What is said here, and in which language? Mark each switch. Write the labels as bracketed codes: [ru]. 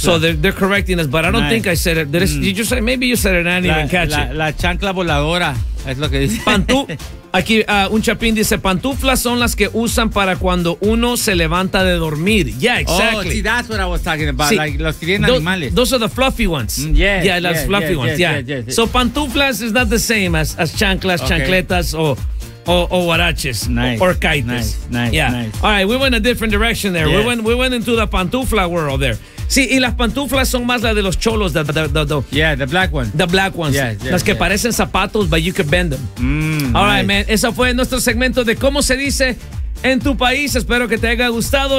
[en] So they're correcting us, but I don't think I said it. Did you say, maybe you said it, and I didn't even catch it. [es] La chancla voladora es lo que dice. Aquí un chapín dice, pantuflas son las que usan para cuando uno se levanta de dormir. [en] Yeah, exactly. Oh, see, that's what I was talking about. See, like, [es] los que tienen animales. [en] Those are the fluffy ones. Yeah, so pantuflas is not the same as chanclas, chancletas, o huaraches. Nice. Or caites. Nice. All right, we went a different direction there. Yes. We went into the pantufla world there. [es] Sí, y las pantuflas son más las de los cholos. [en] The black ones. The black ones. [es] Las que parecen zapatos, [en] but you can bend them. All right, man. [es] Eso fue nuestro segmento de cómo se dice en tu país. Espero que te haya gustado.